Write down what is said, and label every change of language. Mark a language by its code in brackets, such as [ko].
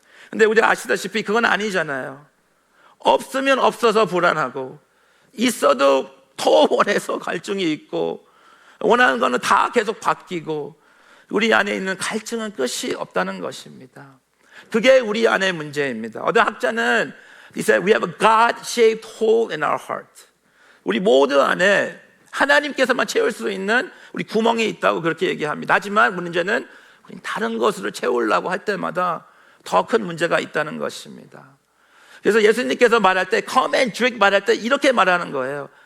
[ko] 근데 우리 아시다시피 그건 아니잖아요. 없으면 없어서 불안하고, 있어도 더 원해서 갈증이 있고, 원하는 거는 다 계속 바뀌고, 우리 안에 있는 갈증은 끝이 없다는 것입니다. 그게 우리 안의 문제입니다. [en] 어떤 학자는 He said we have a God-shaped hole in our heart. [ko] 우리 모두 안에 하나님께서만 채울 수 있는 우리 구멍이 있다고 그렇게 얘기합니다. 하지만 문제는 우리 다른 것으로 채우려고 할 때마다 더 큰 문제가 있다는 것입니다. 그래서 예수님께서 말할 때 [en] come and drink [ko] 말할 때 이렇게 말하는 거예요.